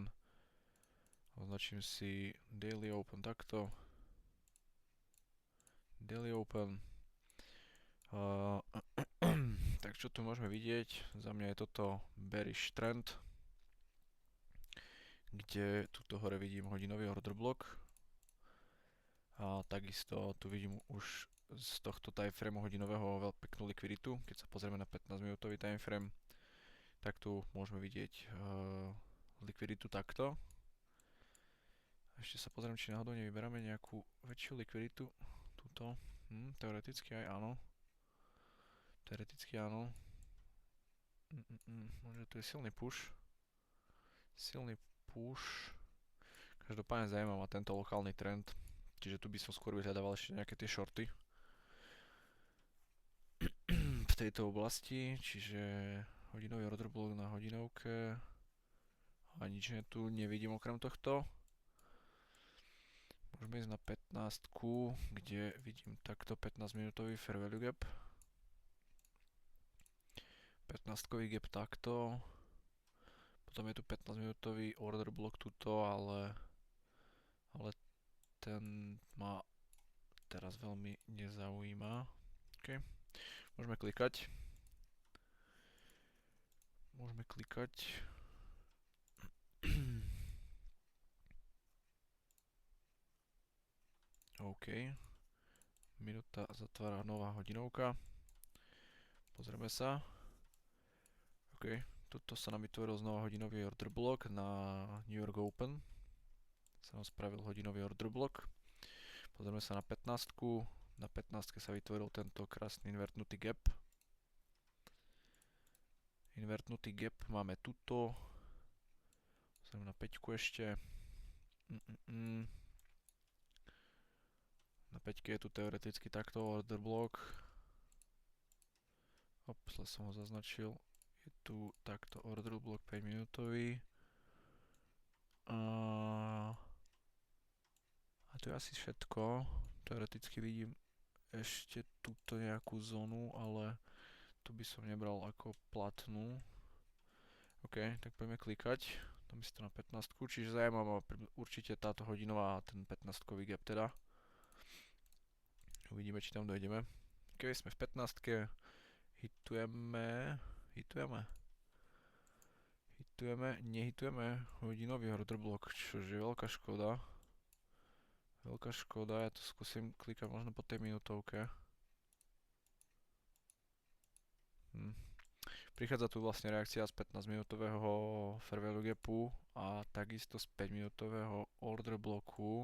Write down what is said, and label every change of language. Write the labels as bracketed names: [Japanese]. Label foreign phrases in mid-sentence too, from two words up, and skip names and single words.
[Slovak] Označím si [English] Daily Open [Slovak] takto. [English] Daily Open. [Slovak] Tak čo tu môžeme vidieť? Za mňa je toto [English] bearish trend, [Slovak] kde tuto hore vidím hodinový [English] order block. [Slovak] A takisto tu vidím už z tohto timeframeu hodinového veľmi peknú likviditu. Keď sa pozrieme na 15 minútový timeframe, tak tu môžeme vidieť likviditu takto. Ešte sa pozriem, či náhodou nevyberáme nejakú väčšiu likviditu. Tuto. Teoreticky aj áno. Teoreticky áno. Možno tu je silný push. Silný push. Každopádne zaujíma ma tento lokálny trend. Čiže tu by som skôr vyhľadával ešte nejaké tie shorty v tejto oblasti. Čiže hodinový [English] order block [Slovak] na hodinovke. A nič tu nevidím okrem tohto. Môžeme ísť na 15, kde vidím takto 15 minútový [English] fair value gap. [Slovak] 15-kový gap takto. Potom je tu 15 minútový [English] order block [Slovak] tuto, ale ten ma teraz veľmi nezaujíma. OK. Môžeme klikať. Môžeme klikať. OK. Minúta zatvára nová hodinovka. Pozrieme sa. OK. Tuto sa nám vytvoril znova hodinový [English] order block [Slovak] na New York Open. Sa nám spravil hodinový [English] order block. [Slovak] Pozrieme sa na 15. Na 15 sa vytvoril tento krásny invertnutý gap. Invertnutý gap máme tuto. Pozrieme na 5 ešte. Na 5 je tu teoreticky takto [English] order block. [Slovak] Zle som ho zaznačil. Je tu takto [English] order block [Slovak] 5 minútový. A to je asi všetko. Teoreticky vidím ešte túto nejakú zónu, ale tu by som nebral ako platnú. OK, tak poďme klikať. Tam si to na 15, čiže zaujímavá určite táto hodinová a ten 15-kový gap teda. Uvidíme, či tam dojdeme. Keď sme v 15, hitujeme, nehitujeme hodinový [English] order block, [Slovak] čože je veľká škoda. Veľká škoda, ja to skúsim klikať možno po tej minútovke. Prichádza tu vlastne reakcia z 15-minútového [English] fair value gapu [Slovak] a takisto z 5-minútového [English] order bloku.